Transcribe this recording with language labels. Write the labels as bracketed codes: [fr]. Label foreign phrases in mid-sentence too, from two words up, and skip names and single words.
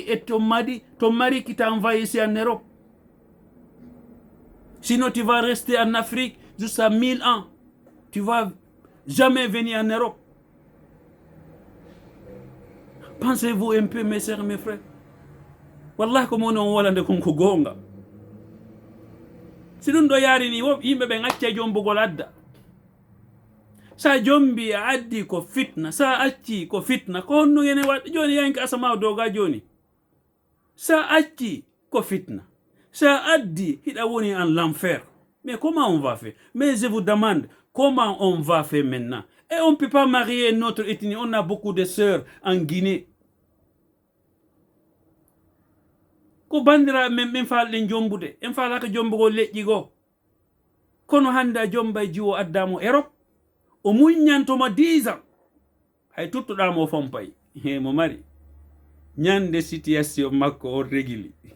[fr] Et ton mari qui t'a envoyé ici en Europe. Sinon, tu vas rester en Afrique jusqu'à 1000 ans. Tu vas jamais venir en Europe. Pensez-vous un peu, mes sœurs, mes frères. [ff] Wallah, [fr] comme on [ff] wolande konko gonga. Si ɗum ɗo yaari ni yimɓe ɓe acca jombugol adda. Sa jombi a addi ko fitna, sa acci ko fitna, ko honno yene waɗ joni yanki asama doga joni. Sa acci ko fitna. Sa addi hiɗa woni [fr] en l'enfer. Mais comment on va faire? Mais je vous demande, comment on va faire maintenant? Et on ne peut pas marier notre ethnie. On a beaucoup de sœurs en Guinée. [ff] Ko bandira men falɗen jombude en falaka jombugol leƴƴi goo kono hande a jomba e jiwo addamo Europe o muññantoma 10 ans hay tuttuɗamo fompay mo mari ñande situation makko o régili